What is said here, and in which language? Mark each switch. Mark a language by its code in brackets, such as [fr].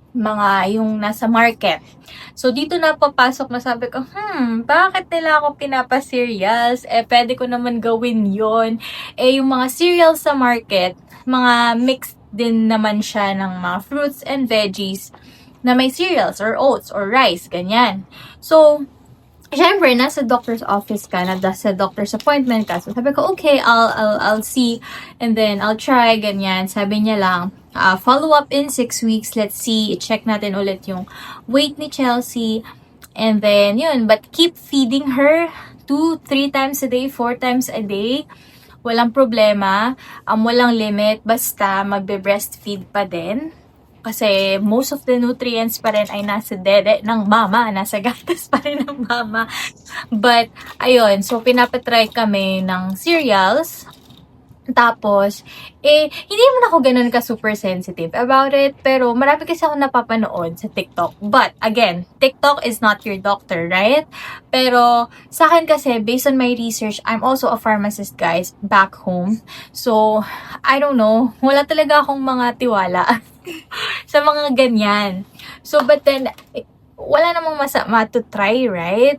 [tl] Mga yung nasa market. [en] So, [tl] dito na papasok na sabi ko, bakit nila ako pinapa-cereals? Pwede ko naman gawin yon. Yung mga cereals sa market, mga mixed din naman siya ng mga [en] fruits and veggies [tl] na may [en] cereals or oats or rice, [tl] ganyan. [en] So, [tl] syempre, nasa [en] doctor's office ka, nasa doctor's appointment ka. So, [tl] sabi ko, [en] okay, I'll see and then I'll try, [tl] ganyan. Sabi niya lang, [en] follow up in 6 weeks, let's see, check [tl] natin ulit yung [en] weight ni Chelsea. And then, yun, but keep feeding her 2-3 times a day, 4 times a day. [tl] Walang problema, walang limit, basta magbe-breastfeed pa din. Kasi [en] most of the nutrients [tl] pa rin ay nasa dede ng mama, nasa gatas pa rin ng mama. But, ayun, so pinapatry kami ng cereals. Tapos, hindi naman ako ganun ka [en] super sensitive about it, [tl] pero marami kasi ako napapanood sa TikTok. [en] But, again, TikTok is not your doctor, right? [tl] Pero, sa akin kasi, [en] based on my research, I'm also a pharmacist, guys, back home. So, I don't know, [tl] wala talaga akong mga tiwala sa mga ganyan. [en] So, but then, [tl] wala namang masama [en] to try, right?